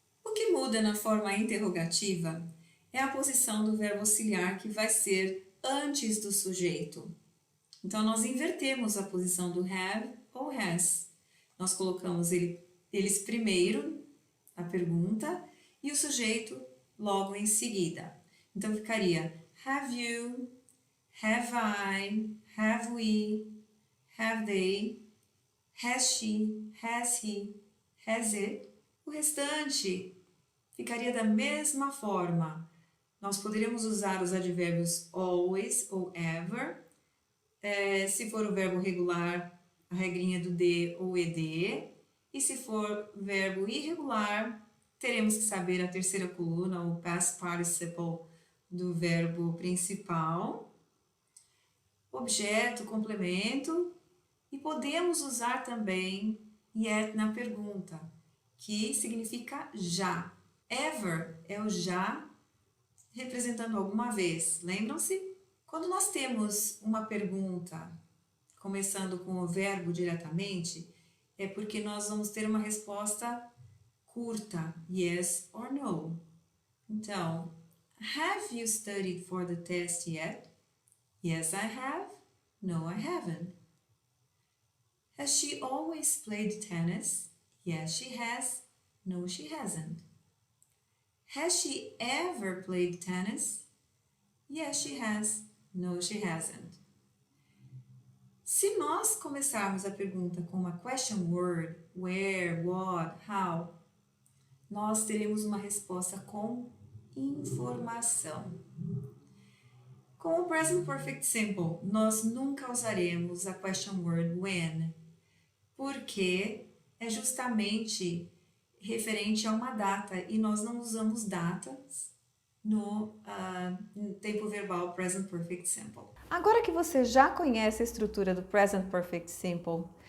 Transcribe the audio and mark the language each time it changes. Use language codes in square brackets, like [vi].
[pt] O que muda na forma interrogativa é a posição do verbo auxiliar que vai ser antes do sujeito. Então, nós invertemos a posição do have ou has. Nós colocamos eles primeiro, a pergunta, e o sujeito logo em seguida. Então, ficaria [en] have you, have I, have we, have they, has she, has he, has it. [pt] O restante ficaria da mesma forma. Nós poderíamos usar os advérbios always ou ever. Se for o verbo regular, a regrinha do de ou ed. E se for verbo irregular, teremos que saber a terceira coluna, o past participle do verbo principal. Objeto, complemento. E podemos usar também yet na pergunta, que significa já. Ever é o já representando alguma vez. Lembram-se? Quando nós temos uma pergunta começando com o verbo diretamente, é porque nós vamos ter uma resposta curta, [en] yes or no. Então, have you studied for the test yet? Yes, I have. No, I haven't. Has she always played tennis? Yes, she has. No, she hasn't. Has she ever played tennis? Yes, she has. No, she hasn't. [pt] Se nós começarmos a pergunta com uma question word, where, what, how, nós teremos uma resposta com informação. Com o Present Perfect Simple, nós nunca usaremos a question word when, porque é justamente referente a uma data e nós não usamos datas no tempo verbal Present Perfect Simple. Agora que você já conhece a estrutura do Present Perfect Simple,